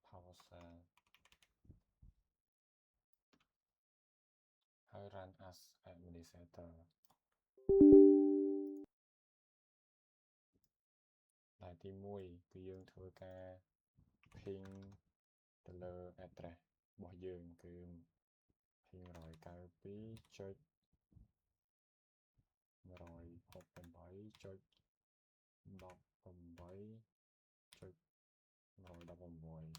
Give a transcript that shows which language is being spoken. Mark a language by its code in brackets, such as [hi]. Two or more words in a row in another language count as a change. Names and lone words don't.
[en] ហើយ run as administrator [km] ដែលទី1គឺយើងធ្វើការ ping ទៅលើ address របស់យើងគឺ 192.168.118.116